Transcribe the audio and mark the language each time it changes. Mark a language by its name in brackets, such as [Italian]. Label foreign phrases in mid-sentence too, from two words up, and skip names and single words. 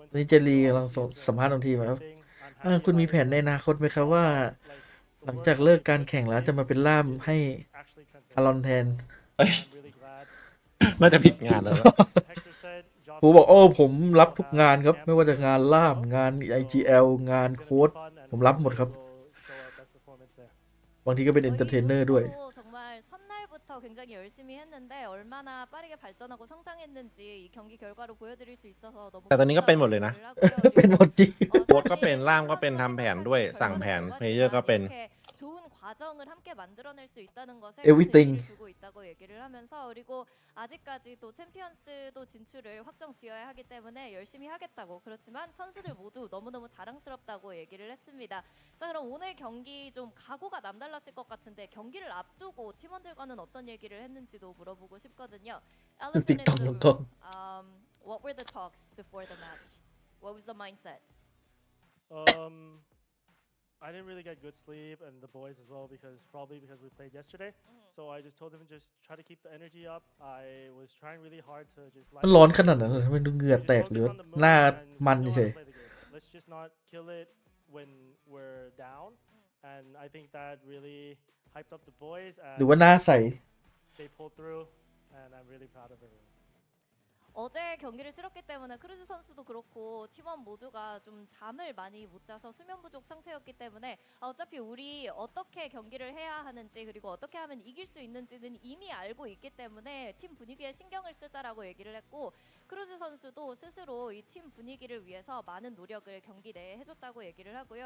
[Thai] นี่เจลีกำลังสัมภาษณ์บางทีไหมครับคุณมีแผนในอนาคตไหมครับว่า หลังจากเลิกการแข่งแล้วจะมาเป็นล่ามให้อารอนแทน เอ้ยน่าจะผิดงานแล้ว ผมบอกโอ้ผมรับทุกงานครับ ไม่ว่าจะงานล่ามงาน IGL งานโค้ดผมรับหมดครับ บางทีก็เป็นเอนเตอร์เทนเนอร์ด้วย [Korean] 정말 첫날부터 굉장히 열심히 했는데 얼마나 빠르게 발전하고 성장했는지 이 경기 결과로 보여드릴 수 있어서 너무 [Thai] แต่ตอนนี้ก็เป็นหมดเลยนะ เป็นหมดจริง โค้ดก็เป็นล่ามก็เป็นทำแผนด้วยสั่งแผนเพลเยอร์ก็เป็น [Korean] 좋은 과정을 함께 만들어낼 수 있다는 것에 [English] Everything. [Korean] 의미를 두고 있다고 얘기를 하면서 그리고 아직까지 또 챔피언스도 진출을 확정 지어야 하기 때문에 열심히 하겠다고 그렇지만 선수들 모두 너무너무 자랑스럽다고 얘기를 했습니다. 자 그럼 오늘 경기 좀 각오가 남달랐을 것 같은데 경기를 앞두고 팀원들과는 어떤 얘기를 했는지도 물어보고 싶거든요. 틱톡 틱톡. [English] What were the talks before the match? What was the mindset? I didn't really get good sleep, and the boys as well, because we played yesterday. So I just told them just try to keep the energy up. I was trying really hard to just. [Thai] มันร้อนขนาดนั้นเลยทำไมดูเหงื่อแตกหรือหน้ามันเฉย [English] Let's just not kill it when we're down, and I think that really hyped up the boys. [Thai] หรือว่าหน้าใส [English] They pulled through, and I'm really proud of everyone. [Korean] 어제 경기를 치렀기 때문에 크루즈 선수도 그렇고 팀원 모두가 좀 잠을 많이 못 자서 수면 부족 상태였기 때문에 어차피 우리 어떻게 경기를 해야 하는지 그리고 어떻게 하면 이길 수 있는지는 이미 알고 있기 때문에 팀 분위기에 신경을 쓰자라고 얘기를 했고 크루즈 선수도 스스로 이 팀 분위기를 위해서 많은 노력을 경기 내에 해줬다고 얘기를 하고요.